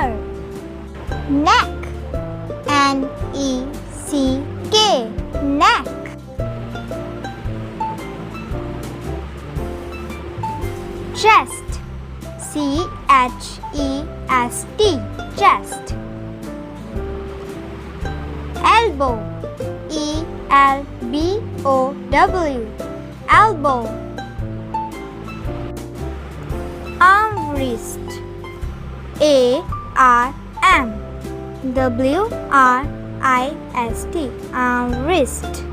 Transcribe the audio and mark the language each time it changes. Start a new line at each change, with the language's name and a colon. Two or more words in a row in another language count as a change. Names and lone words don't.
English: Neck, N-E-C-K, neck. Chest, C-H-E-S-T, chest. Elbow, E-L-B-O-W, elbow. Arm wrist, A-R-M, W-R-I-S-T, arm wrist.